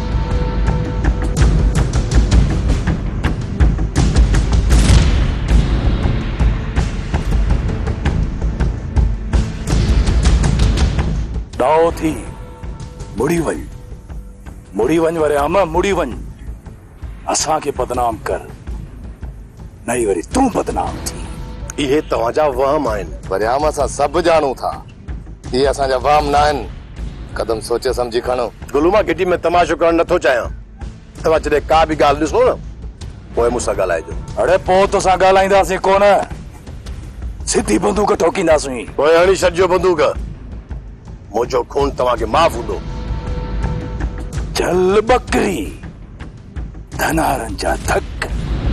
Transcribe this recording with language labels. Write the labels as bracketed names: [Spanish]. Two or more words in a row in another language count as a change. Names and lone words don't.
[Sindhi] दाओ थी मुड़ी वञ वरियामा, मुड़ी वञ, असांखे बदनाम कर, नहीं वरी तूं बदनाम थी। इहे तव्हांजा वहम आहिनि। वरियामा असां सभु ॼाणूं था, इहे असांजा वहम न आहिनि, कदम सोचे सम्झी खणो। गुलू मां गिटी में तमाशो करणु नथो चाहियां, तव्हां जॾहिं का बि ॻाल्हि ॾिसो न पोइ मूंसां ॻाल्हाइजो। अड़े पोइ तोसां ॻाल्हाईंदासीं कोन, सिधी बंदूक ठोकींदासीं। पोइ हणी छॾिजो बंदूक, मुंहिंजो खून तव्हांखे माफ़ हूंदो। चल बकरी धनारनि जा धक